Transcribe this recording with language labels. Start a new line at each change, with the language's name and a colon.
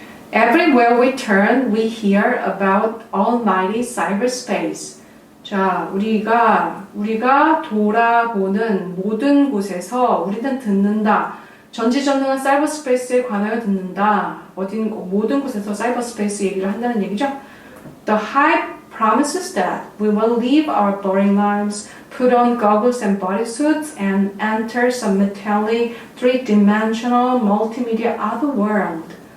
English: Everywhere we turn, we hear about almighty cyberspace.
Korean: 자, 우리가 돌아보는 모든 곳에서 우리는 듣는다. 전지전능한 사이버스페이스에 관하여 듣는다. 모든 곳에서 사이버스페이스 얘기를 한다는 얘기죠.
English: The hype promises that we will leave our boring lives, put on goggles and bodysuits, and enter some metallic, three-dimensional, multimedia other world.